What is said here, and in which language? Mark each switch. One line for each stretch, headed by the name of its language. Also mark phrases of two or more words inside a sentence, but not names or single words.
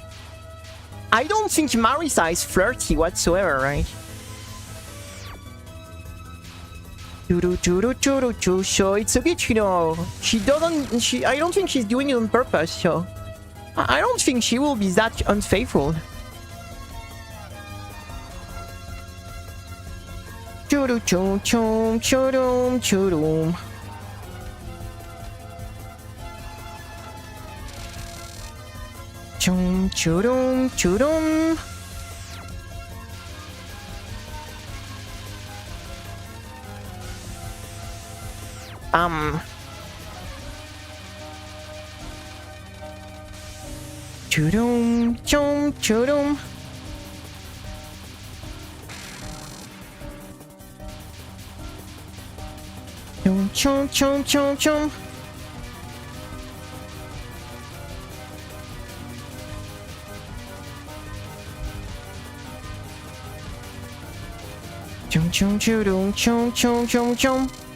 English: I don't think Marisa is flirty whatsoever, right? So it's a bit, you know, I don't think she's doing it on purpose, so I don't think she will be that unfaithful. Choo-doo, choo, choo, choo-doom, choo-doom. Chum, choo-doom, choo-doom. Choo-doom, chum, choo-doom. Chum, chum, chum, chum, chum. Chum, chum, choo-doom, chum, chum, chum, chum.